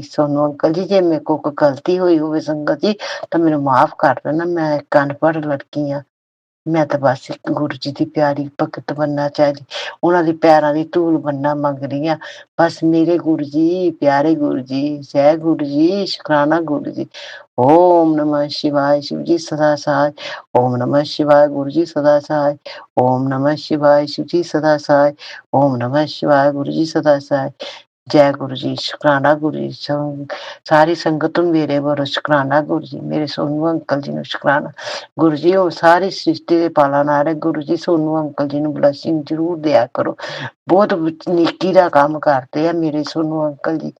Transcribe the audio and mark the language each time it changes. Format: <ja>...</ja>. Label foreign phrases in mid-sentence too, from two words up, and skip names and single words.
<pa>ਸੋਨੂੰ ਅੰਕਲ ਜੀ ਜੇ ਮੇਰੇ ਕੋਲ ਕੋਈ ਗਲਤੀ ਹੋਈ ਹੋਵੇ ਸੰਗਤ ਜੀ ਤਾਂ ਮੈਨੂੰ ਮਾਫ ਕਰ ਦੇਣਾ। ਮੈਂ ਇੱਕ ਅਨਪੜ੍ਹ ਲੜਕੀ ਆ। ਮੈਂ ਤਾਂ ਬਸ ਇੱਕ ਗੁਰੂ ਜੀ ਦੀ ਪਿਆਰੀ ਭਗਤ ਬਣਨਾ ਚਾਹੀਦੀ। ਉਹਨਾਂ ਦੇ ਪੈਰਾਂ ਦੀ ਧੂਲ ਬਣਨਾ ਮੰਗਦੀ ਆ। ਬਸ ਮੇਰੇ ਗੁਰੂ ਜੀ, ਪਿਆਰੇ ਗੁਰੂ ਜੀ, ਜੈ ਗੁਰੂ ਜੀ, ਸ਼ੁਕਰਾਨਾ ਗੁਰੂ ਜੀ।</pa> <hi>ओम नमः शिवाय शिव जी सदा सहाय। ओम नमः शिवाय गुरु जी सदा सहाय। ओम नमः शिवाय शिव जी सदा सहाय। ओम नमः शिवाय गुरु जी सदा सहाय। जय गुरु जी, शुकराना गुरु जी।</hi> <pa>ਸਾਰੀ ਸੰਗਤ ਨੂੰ ਮੇਰੇ ਵੱਲੋਂ ਸ਼ੁਕਰਾਨਾ ਗੁਰੂ ਜੀ। ਮੇਰੇ ਸੋਨੂੰ ਅੰਕਲ ਜੀ ਨੂੰ ਸ਼ੁਕਰਾਨਾ ਗੁਰੂ ਜੀ। ਉਹ ਸਾਰੀ ਸ੍ਰਿਸ਼ਟੀ ਦੇ ਪਾਲਣਹਾਰ ਗੁਰੂ ਜੀ। ਸੋਨੂੰ ਅੰਕਲ ਜੀ ਨੂੰ ਬਲੈਸਿੰਗ ਜ਼ਰੂਰ ਦਿਆ ਕਰੋ। ਬਹੁਤ ਨੇਕੀ ਦਾ ਕੰਮ ਕਰਦੇ ਆ ਮੇਰੇ ਸੋਨੂੰ ਅੰਕਲ ਜੀ।</pa>